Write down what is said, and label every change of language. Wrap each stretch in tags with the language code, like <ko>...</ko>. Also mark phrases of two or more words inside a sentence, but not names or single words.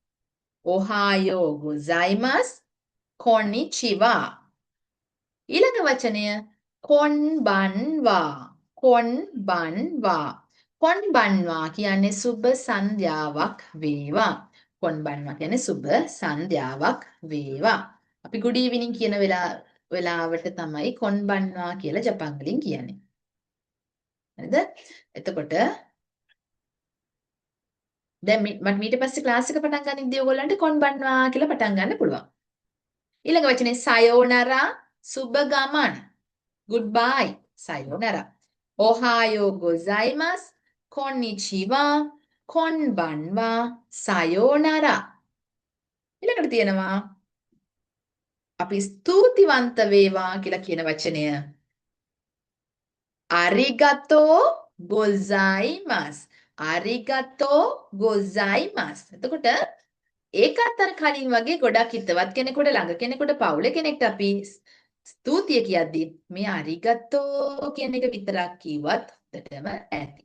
<ja>おはよう ございます こんにちは.</ja> <si>ඊළඟ වචනය කොන්බන්වා. කොන්බන්වා. කොන්බන්වා කියන්නේ සුබ සන්ධ්‍යාවක් වේවා. කොන්බන්වා කියන්නේ සුබ සන්ධ්‍යාවක් වේවා. අපි</si> <en>good evening</en> <si>කියන වෙලාවට තමයි කොන්බන්වා කියලා ජපන් වලින් කියන්නේ. හරිද? එතකොට දැන් මට ඊට පස්සේ ක්ලාස් එක පටන් ගනිද්දී ඔයගොල්ලන්ට කොන්බන්වා කියලා පටන් ගන්න පුළුවන්. ඊළඟ වචනේ සයෝනරා සුබ ගමන්.</si> <en>goodbye සයෝනරා.</en> <ja>Ohayo gozaimasu. Konnichiwa. Konbanwa. Sayonara.</ja> <si>ඊළඟට තියෙනවා අපි ස්තුතිවන්ත වේවා කියලා කියන වචනය.</si> <ja>ありがとう ございます. ありがとう ございます.</ja> <si>එතකොට ඒකත් අර කලින් වගේ ගොඩක් හිතවත් කෙනෙකුට ළඟ කෙනෙකුට පවුල කෙනෙක්ට අපි ස්තුතිය කියද්දී මේ අරිගතෝ කියන එක විතරක් කිව්වත් හොඳටම ඇති.</si>